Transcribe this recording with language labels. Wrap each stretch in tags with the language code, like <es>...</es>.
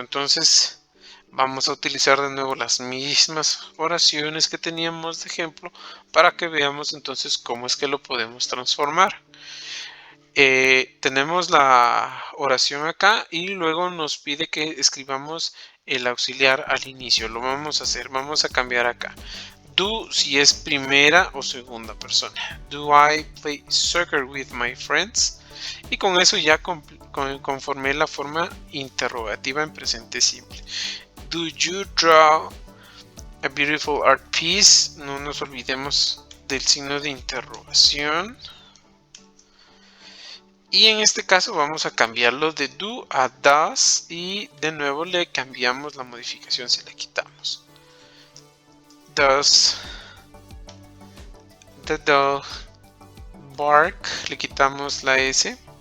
<es>Entonces vamos a utilizar de nuevo las mismas oraciones que teníamos de ejemplo para que veamos entonces cómo es que lo podemos transformar. Tenemos la oración acá y luego nos pide que escribamos el auxiliar al inicio. Lo vamos a hacer, vamos a cambiar acá. Do si es primera o segunda persona.</es> <en>Do I play soccer with my friends?</en> <es>Y con eso ya conformé la forma interrogativa en presente simple.</es> <en>Do you draw a beautiful art piece?</en> <es>No nos olvidemos del signo de interrogación. Y en este caso vamos a cambiarlo de do a does y de nuevo le cambiamos la modificación, se la quitamos.</es> <en>Does the dog bark?</en> <es>Le quitamos la S</es>